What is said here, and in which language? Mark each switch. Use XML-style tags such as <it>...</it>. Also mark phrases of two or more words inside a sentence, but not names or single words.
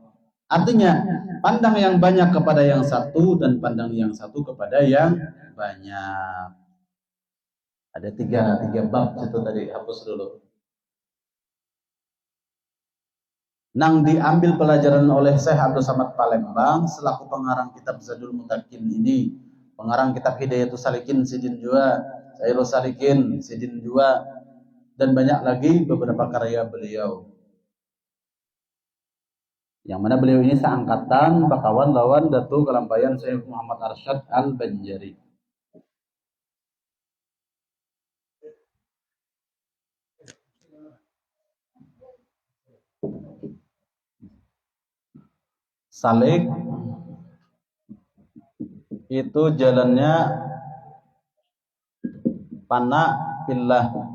<id>Artinya pandang yang banyak kepada yang satu dan pandang yang satu kepada yang banyak. Ada tiga bab itu tadi, hapus dulu.</id> <bjn>Nang diambil pelajaran oleh Syekh Abdul Samad Palembang selaku pengarang kitab Zadul Mutakin ini, pengarang kitab Hidayatus Salikin Sidin Jua, Sayyidul Salikin Sidin Jua, dan banyak lagi beberapa karya beliau. Yang mana beliau ini seangkatan bakawan lawan Datu Kalampayan Syekh Muhammad Arsyad Al-Banjari.</bjn> <id>Salik itu jalannya</id> <ar>fana fillah.</ar>